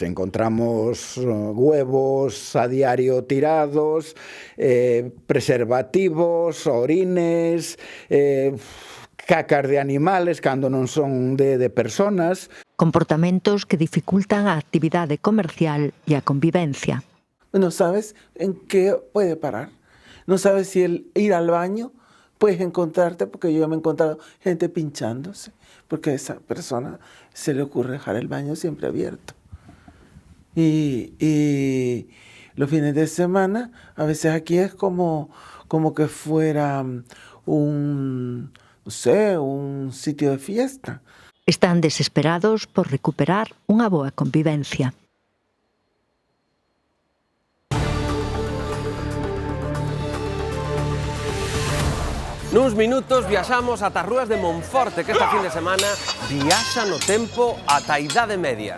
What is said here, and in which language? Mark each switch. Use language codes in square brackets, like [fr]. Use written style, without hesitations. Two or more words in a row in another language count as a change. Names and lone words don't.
[es] Encontramos huevos a diario tirados, preservativos, orines, cacas de animales cando non son de personas. [gl] Comportamentos que dificultan a actividade comercial e a convivencia. [es] No sabes en qué puede parar. No sabes si el ir al baño puedes encontrarte, porque yo me he encontrado gente pinchándose, porque a esa persona se le ocurre dejar el baño siempre abierto. Y los fines de semana, a veces aquí es como que fuera un sitio de fiesta. [gl] Están desesperados por recuperar unha boa convivencia. Nuns minutos viaxamos ata as rúas de Monforte, que esta fin de semana viaxa no tempo ata a Idade Media.